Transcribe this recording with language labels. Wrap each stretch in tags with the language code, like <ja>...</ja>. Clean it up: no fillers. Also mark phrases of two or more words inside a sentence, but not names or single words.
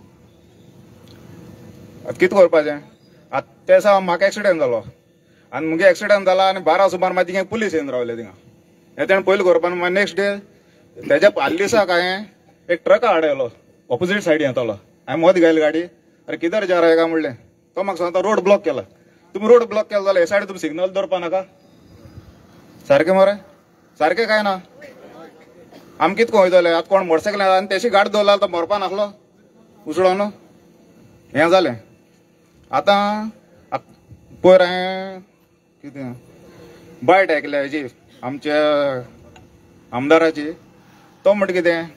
<kok>आतां कितें करपाचें. आतां ते दिसा म्हाका एक्सिडेंट जालो आनी मुगे एक्सिडेंट जाला आनी 12 सुमार मागीर थिंगा पुलीस येवन रावले थिंगा. हे तेणें पयलीं करपा ना. मागीर</kok> <en>next day</en> <kok>तेज्या फाटल्या दिसा हांवें एक ट्रक हाडयलो ऑपोजीट सायडीन येतालो. हांवें मद घायली गाडी.</kok> <hi>अरे किधर जा रहा</hi> <kok>काय म्हणलें. तो म्हाका सांगता</kok> <en>road block</en> <kok>केला. तुम्ही</kok> <en>road block</en> <kok>केला जाल्यार हे सायडीन तुमी सिग्नल दवरपा नाका. सारकें मरे. सारकें काय ना आमी कितको वयतले आतां कोण मोटरसायकल आनी तेशी गाडी दवरला तो मरपा नासलो उसळोन हें जालें आतां पयर हांवें कितें बायट आयकल्या हेजी आमच्या आमदाराची तो म्हणटा कितें</kok>